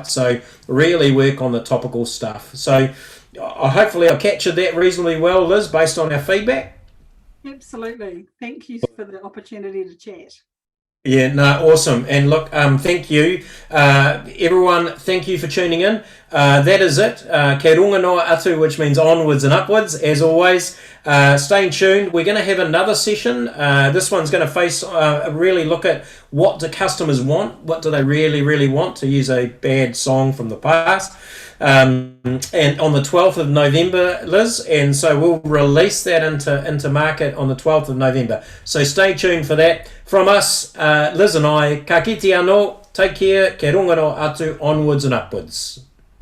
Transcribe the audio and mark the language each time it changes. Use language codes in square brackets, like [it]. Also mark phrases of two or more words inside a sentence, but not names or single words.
[en] So really work on the topical stuff. So hopefully I've captured that reasonably well, Liz, based on our feedback. Absolutely. Thank you for the opportunity to chat. Yeah, no, awesome. And look, thank you. Everyone, thank you for tuning in. That is it. [mi] Kei runga noa atu, [en] which means onwards and upwards, as always. Stay tuned. We're going to have another session. This one's going to really look at what do customers want? What do they really, really want, to use a bad song from the past? And on the 12th of November, Liz, and so we'll release that into market on the 12th of November. So stay tuned for that. From us, Liz and I, [mi] ka kite anō, [en] take care, [mi] ke rongaro atu, [en] onwards and upwards.